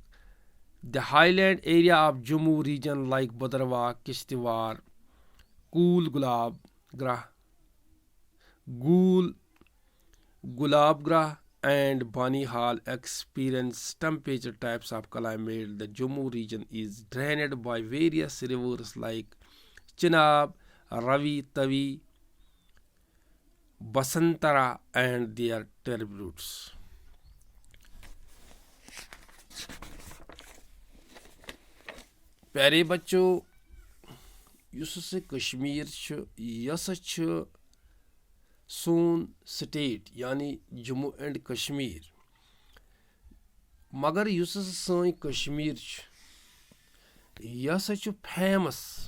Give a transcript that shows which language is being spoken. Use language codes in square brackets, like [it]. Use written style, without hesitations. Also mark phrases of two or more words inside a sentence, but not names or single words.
[en] The highland area of Jammu region like Bhadrawa, Kishtwar, Gulabgarh and Banihal experience temperature types of climate. The Jammu region is drained by various rivers like Chenab, Ravi, Tavi, Basantara and their tributaries. [ks] پیارے بچوں یُس ہسا کشمیر یہ ہسا سون سٹیٹ یعنی جموں اینڈ کشمیر، مگر یُس ہسا سٲنۍ کشمیر یہ ہسا فیمس